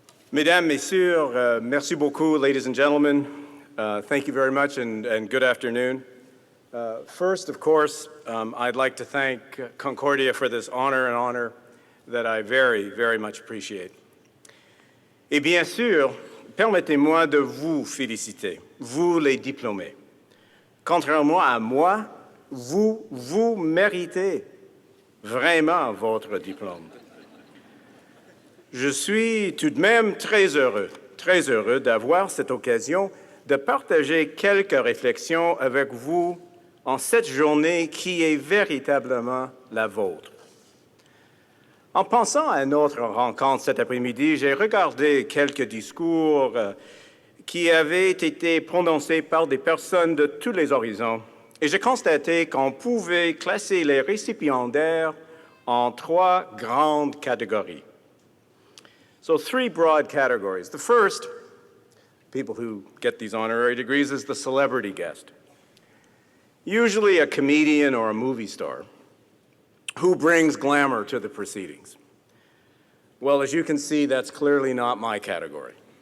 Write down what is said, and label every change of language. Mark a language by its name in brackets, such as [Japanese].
[French] Mesdames, Messieurs, merci beaucoup, [English] ladies and gentlemen. Thank you very much and good afternoon. First, of course, I'd like to thank Concordia for this honor that I very, very much appreciate. [French] Et bien sûr, permettez-moi de vous féliciter, vous les diplômés. Contrairement à moi, vous méritez vraiment votre diplôme. Je suis tout de même très heureux d'avoir cette occasion de partager quelques réflexions avec vous en cette journée qui est véritablement la vôtre. En pensant à notre rencontre cet après-midi, j'ai regardé quelques discours qui avaient été prononcés par des personnes de tous les horizons et j'ai constaté qu'on pouvait classer les récipiendaires en 3 grandes catégories. [English] So 3 broad categories. The first, people who get these honorary degrees, is the celebrity guest. Usually a comedian or a movie star who brings glamour to the proceedings. Well, as you can see, that's clearly not my category.